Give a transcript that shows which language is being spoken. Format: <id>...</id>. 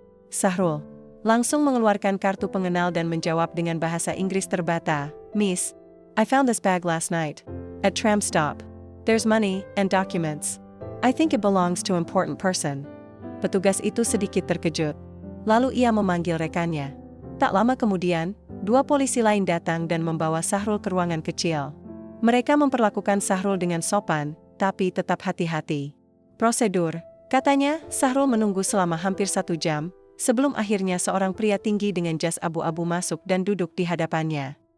<id>Sahrul langsung mengeluarkan kartu pengenal dan menjawab dengan bahasa Inggris terbata.</id> <en>Miss, I found this bag last night. At tram stop. There's money and documents. I think it belongs to important person.</en> <id>Petugas itu sedikit terkejut. Lalu ia memanggil rekannya. Tak lama kemudian, 2 polisi lain datang dan membawa Sahrul ke ruangan kecil. Mereka memperlakukan Sahrul dengan sopan, tapi tetap hati-hati. Prosedur, katanya, Sahrul menunggu selama hampir 1 jam, sebelum akhirnya seorang pria tinggi dengan jas abu-abu masuk dan duduk di hadapannya.</id>